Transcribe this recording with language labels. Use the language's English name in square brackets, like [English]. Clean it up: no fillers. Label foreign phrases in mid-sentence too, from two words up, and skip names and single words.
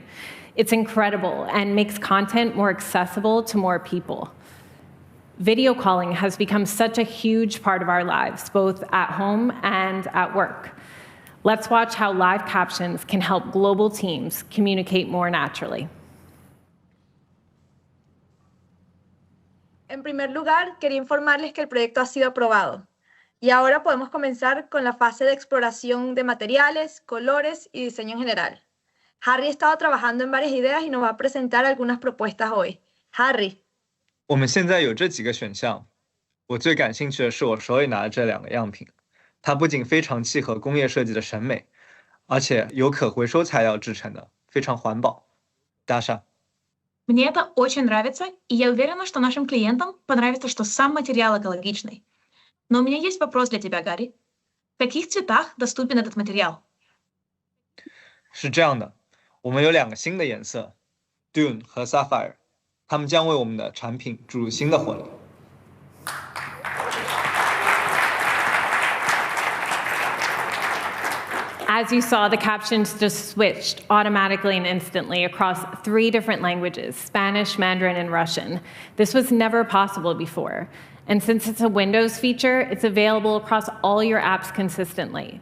[English] It's incredible and makes content more accessible to more people. Video calling has become such a huge part of our lives, both at home and at work. Let's watch how live captions can help global teams communicate more naturally. [Spanish] En primer lugar, quería informarles que el proyecto ha sido aprobado y ahora podemos comenzar con la fase de exploración de materiales, colores y diseño en general. Harry ha estado trabajando en varias ideas y nos va a presentar algunas propuestas hoy. Harry. [Chinese] 我们现在有这几个选项，我最感兴趣的是我手里拿的这2个样品，它不仅非常契合工业设计的审美，而且由可回收材料制成的，非常环保。Даша. [Russian] Мне это очень нравится, и я уверена, что нашим клиентам понравится, что сам материал экологичный. Но у меня есть вопрос для тебя, Гарри. В каких цветах доступен этот материал? [Chinese] 是这样的，我们有2个新的颜色 ，Dune 和 Sapphire， 它们将为我们的产品注入新的活力。 [English] As you saw, the captions just switched automatically and instantly across 3 different languages, Spanish, Mandarin, and Russian. This was never possible before. And since it's a Windows feature, it's available across all your apps consistently.